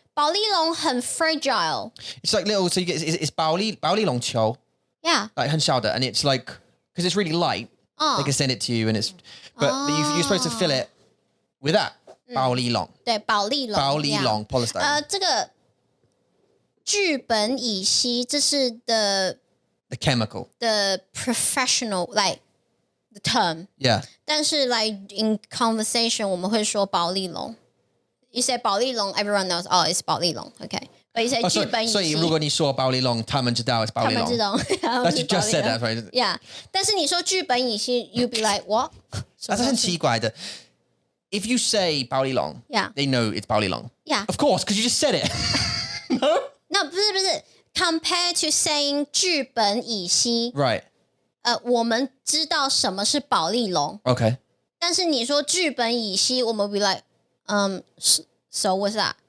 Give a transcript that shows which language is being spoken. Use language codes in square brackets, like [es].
[zh] 保利龙很 fragile. [en] It's like little, so you get it's 保利龙球 Yeah. like [zh] 很小的 [en] and it's like because it's really light. They can send it to you and it's but you're supposed to fill it with that 保利龙。 [zh] 对，保利龙。保利龙 polystyrene. 这个聚苯乙烯，这是 [en] the chemical. professional like the term. Yeah. [zh] 但是 like [en] in conversation [zh] 我们会说保利龙。 [en] You say 保利龙 everyone knows, oh, it's 保利龙 okay. But you say 聚苯乙烯， [zh] 所以如果你说保利龙，他们知道 [en] it's [zh] 保利龙。他们知道。 [en] But you just said that, right? Yeah. [zh] 但是你说聚苯乙烯 [en] you be like what? [zh] 但是很奇怪的。 [en] If you say 保利龙 Yeah. they know it's 保利龙 Yeah. Of course, because you just said it. No, [zh] 不是 [en] compared to saying 聚苯乙烯 Right. [zh] 我们知道什么是保利龙 [en] Okay. [zh] 但是你说聚苯乙烯我们 [en] be like so what's that?